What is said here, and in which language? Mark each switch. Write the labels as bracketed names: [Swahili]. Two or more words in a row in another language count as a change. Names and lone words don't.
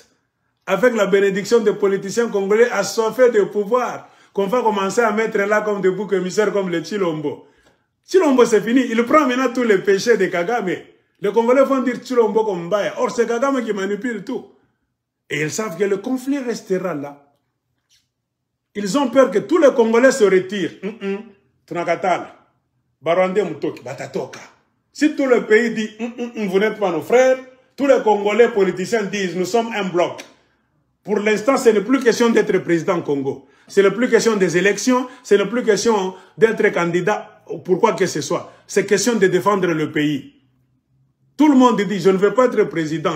[French] Avec la bénédiction des politiciens congolais assoiffés de pouvoir, qu'on va commencer à mettre là comme des boucs émissaires comme le Chilombo. Chilombo, c'est fini. Il prend maintenant tous les péchés de Kagame. Les Congolais vont dire Chilombo comme Baya. Or, c'est Kagame qui manipule tout. Et ils savent que le conflit restera là. Ils ont peur que tous les Congolais se retirent. [Swahili] Tunakatala. Barwande Mutoki. Batatoka. [French] Si tout le pays dit vous n'êtes pas nos frères, tous les Congolais politiciens disent nous sommes un bloc. Pour l'instant, ce n'est plus question d'être président Congo. Ce n'est plus question des élections. Ce n'est plus question d'être candidat pour quoi que ce soit. C'est question de défendre le pays. Tout le monde dit je ne veux pas être président.